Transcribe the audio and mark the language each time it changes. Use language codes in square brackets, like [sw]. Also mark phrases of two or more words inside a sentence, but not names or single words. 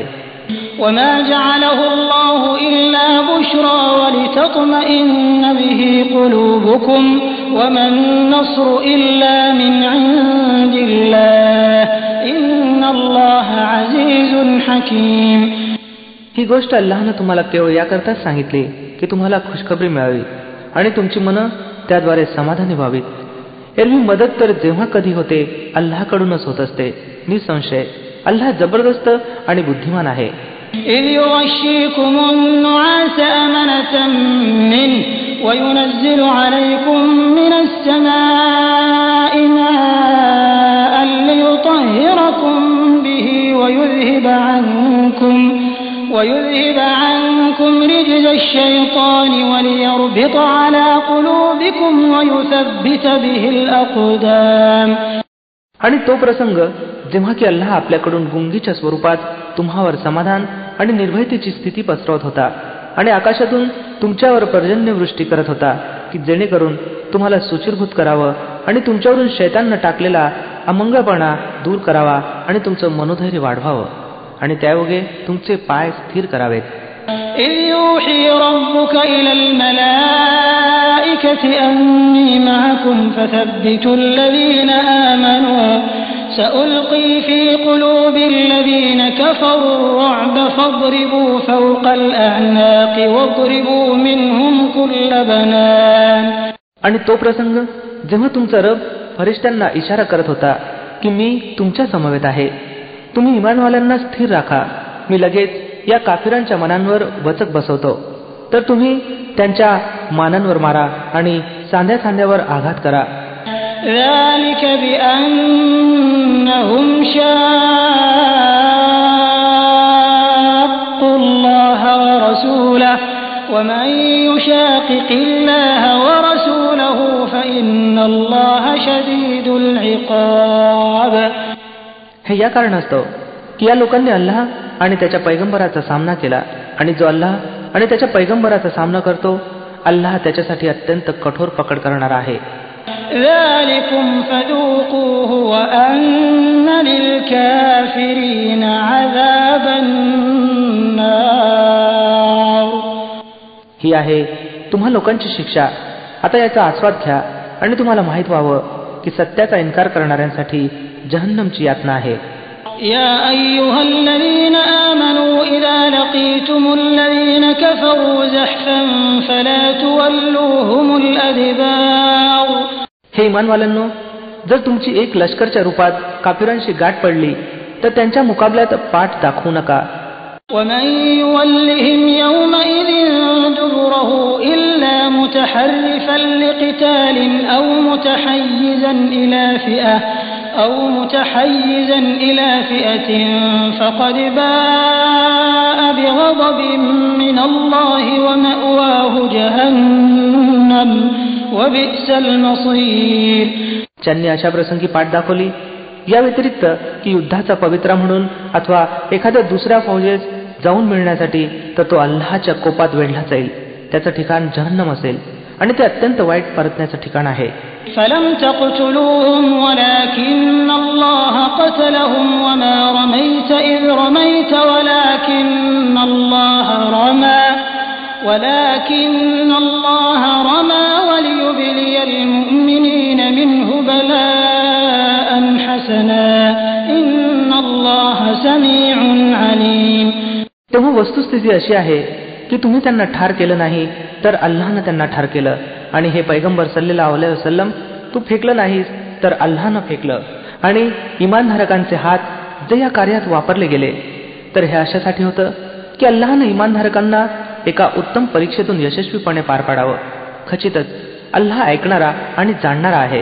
[ar] وما جعله الله إلا بشرى ولتطمئن به قلوبكم وما النصر إلا من عند الله إن الله عزيز حكيم. [mr] ही गोष्ट अल्लाहनं तुम्हाला केवळ याकरताच सांगितली की तुम्हाला खुशखबरी मिळावी आणि तुमची मनं त्याद्वारे समाधानी व्हावीत. एरवी मदत तर जेव्हा कधी होते अल्लाहकडूनच होत असते. निसंशय अल्लाह जबरदस्त आणि बुद्धिमान आहे. [ar] إذ يغشيكم النعاس أمنة منه وينزل عليكم من السماء ماء ليطهركم به ويذهب عنكم رجز الشيطان وليربط على قلوبكم ويثبت به الأقدام. [mr] आणि तो प्रसंग जेव्हा की अल्लाह आपल्याकडून गुंगीच्या स्वरूपात तुम्हावर समाधान आणि निर्भयतेची स्थिती पसरवत होता आणि आकाशातून तुमच्यावर पर्जन्यवृष्टी करत होता की जेणेकरून तुम्हाला सुचिरभूत करावं आणि तुमच्यावरून शैताननं टाकलेला अमंगळपणा दूर करावा आणि तुमचं मनोधैर्य वाढवावं आणि त्यायोगे तुमचे पाय स्थिर करावेत. [ar] إذ يوحي ربك إلى الملائكة أني معكم فثبتوا الذين آمنوا سألقي في قلوب الذين كفروا الرعب فاضربوا فوق الأعناق واضربوا منهم كل بنان. [mr] आणि तो प्रसंग जेव्हा तुमचा रब फरिश्त्यांना इशारा करत होता की मी तुमच्या समवेत आहे, तुम्ही इमानवाल्यांना स्थिर राखा, मी लगेच या काफिरांच्या मनांवर वचक बसवतो, तर तुम्ही त्यांच्या मानांवर मारा आणि सांध्या सांध्यावर आघात करा. [ar] ذلك بأنهم شاقوا الله ورسوله ومن يشاقق الله ورسوله فإن الله شديد العقاب. [mr] हे या कारणास्तव की या लोकांनी अल्लाह आणि त्याच्या पैगंबराचा सामना केला, आणि जो अल्लाह आणि त्याच्या पैगंबराचा सामना करतो, अल्लाह त्याच्यासाठी अत्यंत कठोर पकड करणार आहे. [ar] ذلكم فذوقوه وأن للكافرين عذاب النار. [mr] ही आहे तुम्हा लोकांची शिक्षा. आता याचा आस्वाद घ्या आणि तुम्हाला माहित व्हावं की सत्याचा इन्कार करणाऱ्यांसाठी जहन्नमची यातना आहे. [ar] يا أيها الذين آمنوا إذا لقيتم الذين كفروا زحفا فلا تولوهم الأدبار. [mr] हे इमानवाल्यांनो, जर तुमची एक लष्करच्या रूपात काफिरांशी गाठ पडली तर त्यांच्या मुकाबल्यात पाठ दाखवू नका. [ar] ومن يولهم يومئذ دبره إلا متحرفا لقتال أو متحيزا إلى فئة فقد باء بغضب من الله ومأواه جهنم وبئس المصير. [mr] ज्यांनी अशा प्रसंगी पाठ दाखवली, या व्यतिरिक्त की युद्धाचा पवित्रा म्हणून अथवा एखाद्या दुसऱ्या फौजेस जाऊन मिळण्यासाठी, तर तो अल्लाहच्या कोपात वेढला जाईल. त्याचं ठिकाण जहन्नम असेल आणि ते अत्यंत वाईट परतण्याचं ठिकाण आहे. [ar] فلم تقتلوهم ولكن الله قتلهم وما رميت إذ رميت ولكن الله رمى وليبلي المؤمنين منه بلاء حسنا إن الله سميع عليم. [mr] तेव्हा वस्तुस्थिती अशी आहे की तुम्ही त्यांना ठार केलं नाही, तर अल्लाहनं त्यांना ठार केलं, आणि हे पैगंबर [ar] صلى الله عليه وسلم [mr] तू फेकलं नाहीस तर अल्लाहनं फेकलं, आणि इमानधारकांचे हात जे या कार्यात वापरले गेले तर हे अशासाठी होतं की अल्लाहनं इमानधारकांना एका उत्तम परीक्षेतून यशस्वीपणे पार पाडावं. खचितच अल्लाह ऐकणारा आणि जाणणारा आहे.